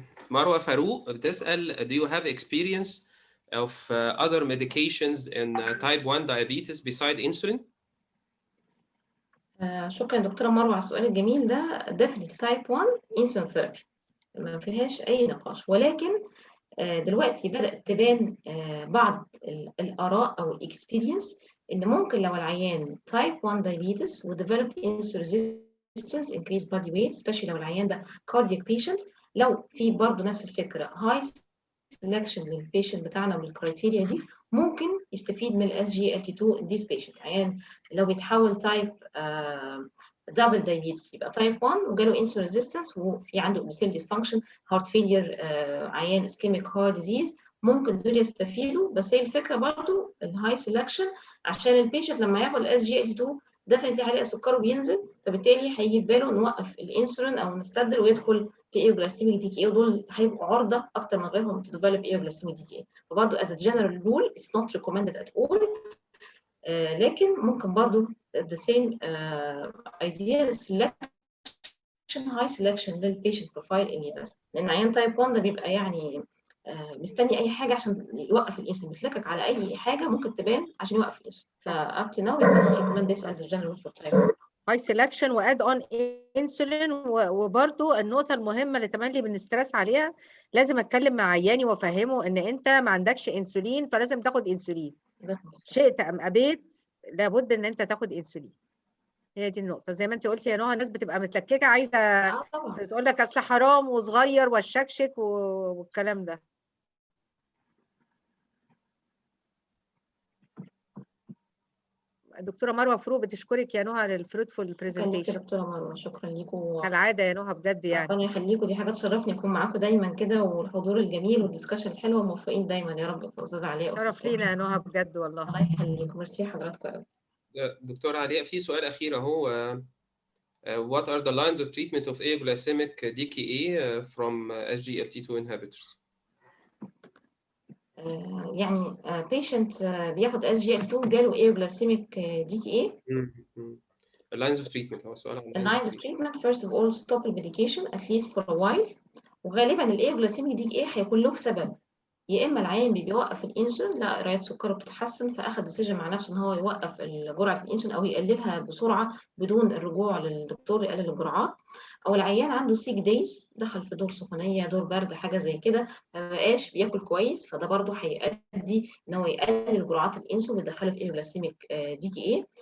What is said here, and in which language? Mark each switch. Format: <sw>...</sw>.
<en>مروة فاروق</en> <ar>بتسأل</ar> <en>do you have experience of other medications in type 1 diabetes beside insulin؟</en> <ar>شكرا دكتورة مروة على السؤال الجميل ده.</ar> <en>definitely type 1 insulin therapy</en> <ar>ما فيهاش أي نقاش، ولكن دلوقتي بدأت تبان بعض الآراء أو الإكسبيرينس إن ممكن لو العيان type 1 diabetes و</ar> <en>develop insulin resistance increase body weight</en> <ar>especially لو العيان ده</ar> <en>cardiac patient،</en> <ar>لو في برضه نفس الفكرة high selection للبيشنت بتاعنا بالكرايتيريا دي، ممكن يستفيد من ال SGLT2</ar> <en>in this patient.</en> <ar>عيان لو بيتحول تايب دبل دايبيتس يبقى تايب 1 وجاله انسولين ريزيستنس وفي عنده بيسيل ديسفانكشن هارت فيلير، عيان اسكيميك هارت ديزيز، ممكن دول يستفيدوا. بس هي الفكره برضو الهاي سelection عشان البيشنت لما ياخد ال SGLT2 ديفنتلي عليه سكره بينزل، فبالتالي هيجي في باله نوقف الانسولين او نستبدل ويدخل في ايوجلايسيميك دي كي اي، ودول هيبقوا عرضه اكتر من غيرهم</ar> <en>to develop</en> <ar>ايوجلايسيميك دي كي اي. فبرضه</ar> <en>as a general rule it's not recommended at all.</en> <ar>لكن ممكن برضه</ar> <en>the same idea selection high selection</en> <ar>للبيشنت بروفايل ان لان عيان تايب 1 ده بيبقى يعني مستني اي حاجه عشان يوقف الانسولين، بيتلكك على اي حاجه ممكن تبان عشان يوقف الانسولين. فاب تو ناو</ar> <en>we cannot recommend this as a general for type 1. High selection what on insulin.</en> <ar>وبرده النقطه المهمه اللي تملي بنسترس عليها، لازم اتكلم مع عياني وافهمه ان انت ما عندكش انسولين فلازم تاخد انسولين، شئت ام ابيت لابد ان انت تاخد انسولين. هي دي النقطه زي ما انت قلتي يا نهى، الناس بتبقى متلككه عايزه تقول لك اصل حرام وصغير والشكشك والكلام ده. دكتوره مروه فاروق بتشكرك يا نهى للفروتفول برزنتيشن. شكرا دكتوره مروه، شكرا ليكم كالعاده يا نهى بجد يعني. ربنا يخليكم، دي حاجه تشرفني اكون معاكم دايما كده، والحضور الجميل والدسكشن الحلوه، موفقين دايما يا رب. استاذ علاء شرف لينا يا نهى بجد والله. الله يخليكم، ميرسي حضراتكم قوي. دكتور علاء في سؤال اخير اهو.</ar> <en>What are the lines of treatment of aglycemic DKA from SGLT2 inhibitors؟</en> <ar>يعني</ar> <en>patient</en> <ar>بياخد SGLT2 جاله aglycemic DKA.</ar> <en>lines of treatment</en> <ar>هو سؤال عن</ar> <en>lines of treatment first of all stop the medication at least for a while.</en> <ar>وغالبا aglycemic DKA هيكون له سبب، يا اما العيان بيوقف الانسولين، لا قرايه سكره بتتحسن فاخد ديسيجن مع نفسه ان هو يوقف جرعه الانسولين او يقللها بسرعه بدون الرجوع للدكتور يقلل الجرعات، او العيان عنده سيك دايز دخل في دور سخونيه دور برد حاجه زي كده ما بقاش بياكل كويس، فده برضه هيؤدي ان هو يقلل جرعات الانسولين ويدخله في ايوجلايسيميك دي كي اي.</ar>